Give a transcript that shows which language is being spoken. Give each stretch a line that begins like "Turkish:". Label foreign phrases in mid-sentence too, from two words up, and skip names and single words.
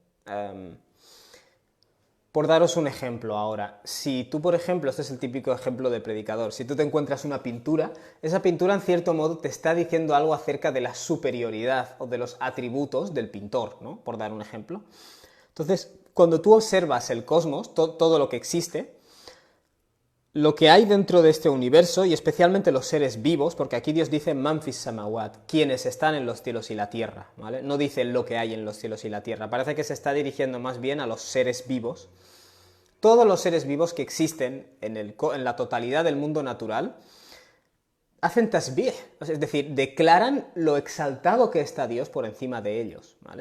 Spanish: Por daros un ejemplo ahora, si tú, por ejemplo, este es el típico ejemplo de predicador, si tú te encuentras una pintura, esa pintura en cierto modo te está diciendo algo acerca de la superioridad o de los atributos del pintor, ¿no? Por dar un ejemplo. Entonces, cuando tú observas el cosmos, todo lo que existe, lo que hay dentro de este universo, y especialmente los seres vivos, porque aquí Dios dice
Arabic: من في السماوات,
Spanish: quienes están en los cielos y la tierra, ¿vale? No dice lo que hay en los cielos y la tierra, parece que se está dirigiendo más bien a los seres vivos. Todos los seres vivos que existen en la totalidad del mundo natural hacen tasbih, es decir, declaran lo exaltado que está Dios por encima de ellos, ¿vale?